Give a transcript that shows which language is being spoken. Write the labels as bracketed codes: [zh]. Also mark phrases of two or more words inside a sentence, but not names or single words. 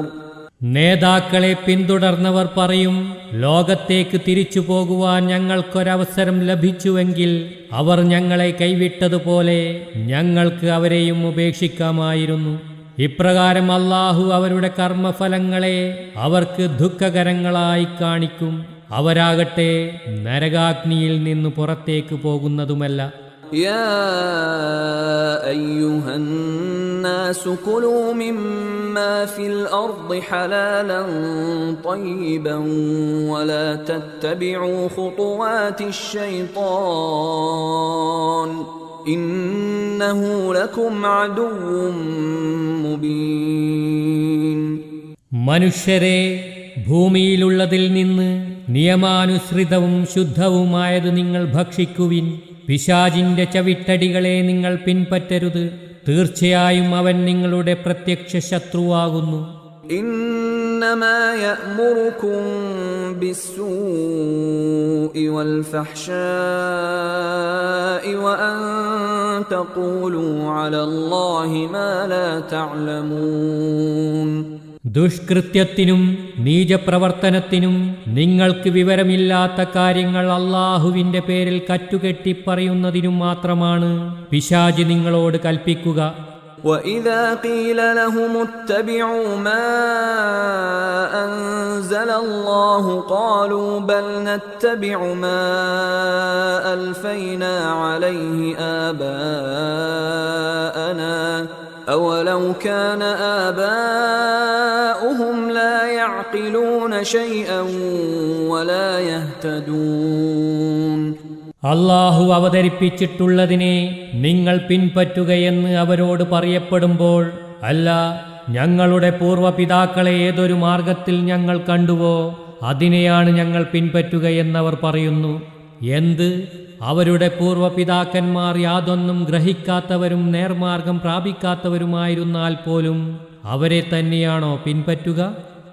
[ml] നേതാക്കളെ പിന്തുടർന്നവർ പറയും, ലോകത്തേക്ക് തിരിച്ചു പോകുവാൻ ഞങ്ങൾക്കൊരവസരം ലഭിച്ചുവെങ്കിൽ അവർ ഞങ്ങളെ കൈവിട്ടതുപോലെ ഞങ്ങൾക്ക് അവരെയും ഉപേക്ഷിക്കാമായിരുന്നു. ഇപ്രകാരം അല്ലാഹു അവരുടെ കർമ്മഫലങ്ങളെ അവർക്ക് ദുഃഖകരങ്ങളായി കാണിക്കും. അവരാകട്ടെ നരകാഗ്നിയിൽ നിന്ന് പുറത്തേക്ക് പോകുന്നതുമല്ല. [ar] يا أيها الناس كلوا مما في الأرض حلالا طيبا ولا تتبعوا خطوات الشيطان إنه لكم عدو مبين. [ml] മനുഷ്യരെ, ഭൂമിയിലുള്ളതിൽ നിന്ന് നിയമാനുസൃതവും ശുദ്ധവുമായത് നിങ്ങൾ ഭക്ഷിക്കുവിൻ. പിശാചിന്റെ ചവിട്ടടികളെ നിങ്ങൾ പിൻപറ്റരുത്. തീർച്ചയായും അവൻ നിങ്ങളുടെ പ്രത്യക്ഷ ശത്രുവാകുന്നു. [ar] إنما يأمركم بالسوء والفحشاء وأن تقولوا على الله ما لا تعلمون. [ml] ദുഷ്കൃത്യത്തിനും നീചപ്രവർത്തനത്തിനും നിങ്ങൾക്ക് വിവരമില്ലാത്ത കാര്യങ്ങൾ അല്ലാഹുവിന്റെ പേരിൽ കറ്റുകെട്ടിപ്പറയുന്നതിനും മാത്രമാണ് പിശാച് നിങ്ങളോട് കൽപ്പിക്കുക. [ar] وَإِذَا قِيلَ لَهُمُ اتَّبِعُوا مَا أَنزَلَ اللَّهُ قَالُوا بَلْ نَتَّبِعُ مَا أَلْفَيْنَا عَلَيْهِ آبَاءَنَا أَوَلَوْ كَانَ آبَاؤُهُمْ لَا يَعْقِلُونَ شَيْئًا وَلَا يَهْتَدُونَ. [ml] അല്ലാഹു അവതരിപ്പിച്ചിട്ടുള്ളതിനെ നിങ്ങൾ പിൻപറ്റുകയെന്ന് അവരോട് പറയപ്പെടുമ്പോൾ, അല്ല, ഞങ്ങളുടെ പൂർവ്വപിതാക്കളെ ഏതൊരു മാർഗത്തിൽ ഞങ്ങൾ കണ്ടുവോ അതിനെയാണ് ഞങ്ങൾ പിൻപറ്റുകയെന്നവർ പറയുന്നു. എന്ത്, അവരുടെ പൂർവ്വപിതാക്കന്മാർ യാതൊന്നും ഗ്രഹിക്കാത്തവരും നേർമാർഗം പ്രാപിക്കാത്തവരുമായിരുന്നാൽ പോലും അവരെ തന്നെയാണോ പിൻപറ്റുക?